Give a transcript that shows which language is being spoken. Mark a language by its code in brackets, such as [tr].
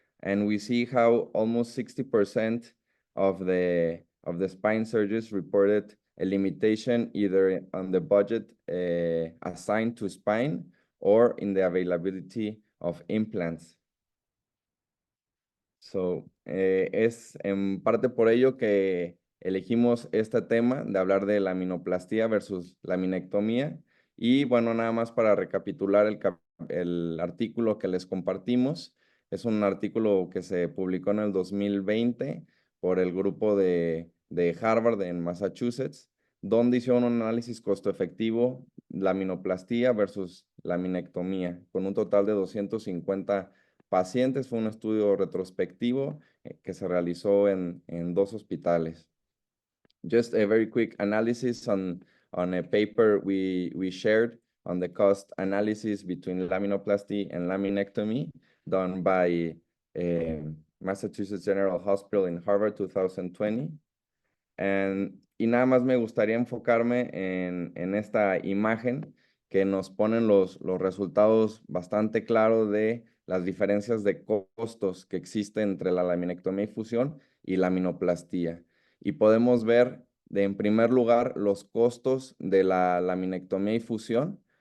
[en] And we see how almost 60% of the spine surgeons reported a limitation either on the budget assigned to spine or in the availability of implants. [es] So, es en parte por ello que elegimos este tema de hablar de laminoplastia versus laminectomía. Y bueno, nada más para recapitular el artículo que les compartimos, Es un artículo que se publicó en el 2020 por el grupo de Harvard en Massachusetts, donde hicieron un análisis costo-efectivo, laminoplastía versus laminectomía, con un total de 250 pacientes. Fue un estudio retrospectivo que se realizó en 2 hospitales. [en] Just a very quick analysis on a paper we shared on the cost analysis between laminoplasty and laminectomy done by Massachusetts General Hospital in Harvard 2020. [es] Y nada más me gustaría enfocarme en esta imagen que nos ponen los resultados bastante claros de las diferencias de costos que existen entre la laminectomía y fusión y laminoplastia. Y podemos ver, en primer lugar, los costos de la laminectomía y fusión.